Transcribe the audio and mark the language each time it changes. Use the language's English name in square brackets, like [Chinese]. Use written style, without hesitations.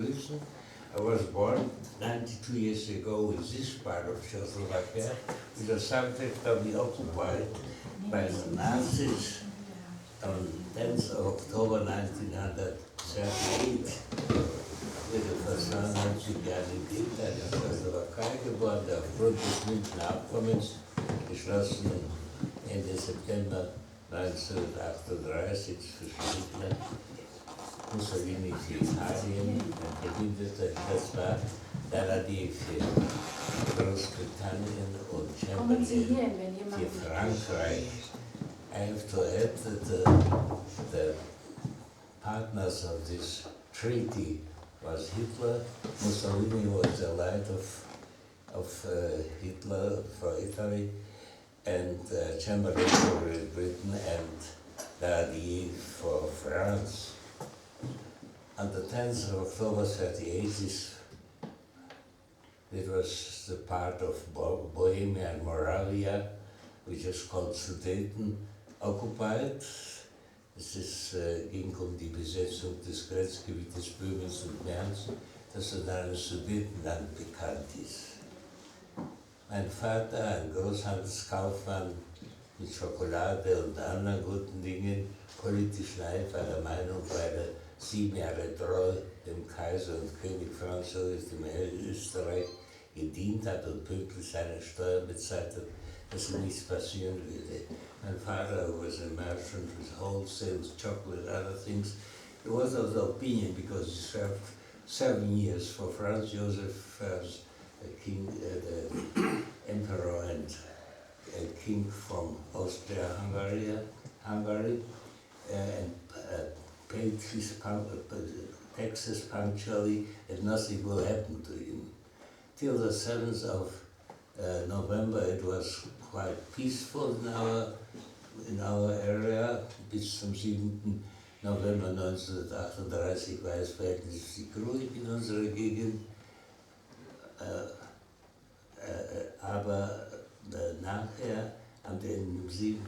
[English] I was born 92 years ago in this part of Czechoslovakia, which was subject-to-be occupied by the Nazis on 10th of October 1938. [German] Mit der Versammlung hat sich ja die Gegner der Tschechoslowakei geboren, der aufgrund des Münchner Abkommens geschlossen Ende September 1938 zwischen Hitler, Mussolini für Italien, ein Verbündeter, das war Daladier für Großbritannien und Chamberlain für Frankreich. [English] I have to add that the partners of this treaty was Hitler. Mussolini was the allied of Hitler for Italy, and Chamberlain for Great Britain, and Daladier for France. On the 10th of October 1938, it was the part of Bohemia and Moravia, which is called Sudeten, occupied. [German] Es ging die Besetzung des Grenzgebietes Böhmens und Mährens, das in einem Sudetenland bekannt ist. Mein Vater, ein Großhandelskaufmann mit Schokolade und anderen guten Dingen, politisch einfacher Meinung, weil er 7 Jahre treu dem Kaiser und König Franz dem Österreich gedient hat und pünktlich seine Steuern bezahlt hat, dass ihm nichts passieren würde. [English] My father was a merchant with wholesale chocolate and other things. He was of the opinion, because he served 7 years for Franz Joseph as king, the emperor and king from Austria-Hungary, and paid his taxes punctually, and nothing will happen to him. Till the 7th of November, it was quite peaceful in our area. [German] Bis zum 7. November 1938 war es verhältnismäßig ruhig in unserer Gegend. Aber nachher, am 7.